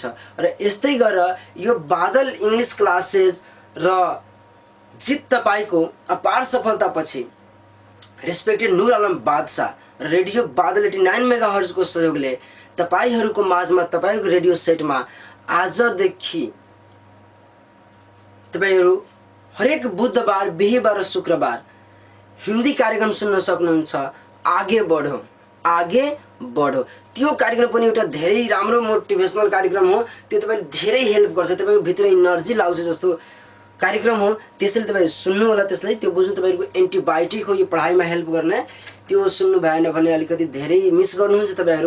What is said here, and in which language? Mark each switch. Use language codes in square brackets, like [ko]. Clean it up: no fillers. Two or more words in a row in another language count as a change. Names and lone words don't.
[ne] र यस्तै गरेर यो बादल [en] English classes [ne] र जित तपाईँको अपार सफलतापछि रेस्पेक्टेड नुर आलम बादशाह रेडियो बादल 89 मेगाहर्जको सहयोगले तपाईँहरूको माझमा तपाईँको रेडियो सेटमा आजदेखि तपाईँहरू हरेक बुधबार, बिहीबार र शुक्रबार हिन्दी कार्यक्रम सुन्न सक्नुहुन्छ। [hi] आगे बढो, आगे बढो। [ne] त्यो कार्यक्रम पनि एउटा धेरै राम्रो मोटिभेसनल कार्यक्रम हो। त्यो तपाईँले धेरै हेल्प गर्छ, तपाईँको भित्र इनर्जी लाउँछ जस्तो कार्यक्रम हो। त्यसैले तपाईँ सुन्नु होला, त्यसलाई त्यो बुझ्नु तपाईँको एन्टिबायोटिक हो यो पढाइमा हेल्प गर्ने। त्यो सुन्नु भएन भने अलिकति धेरै मिस गर्नुहुन्छ तपाईँहरू।